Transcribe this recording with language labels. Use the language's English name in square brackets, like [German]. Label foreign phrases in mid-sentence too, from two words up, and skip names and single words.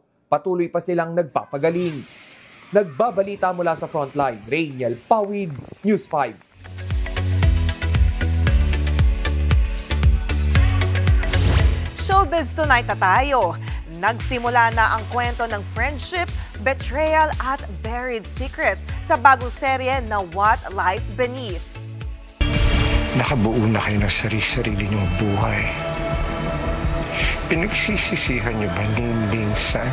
[Filipino] Patuloy pa silang nagpapagaling. Nagbabalita mula sa frontline, Reynald Pawid, News 5. Showbiz Tonight na tayo. Nagsimula na ang kwento ng [English] friendship, betrayal [Filipino] at [English] buried secrets [Filipino] sa bagong serye na What Lies Beneath. Nakabuo na kayo ng sarili-sarili niyong buhay. Pinagsisisihan niyo ba ni minsan?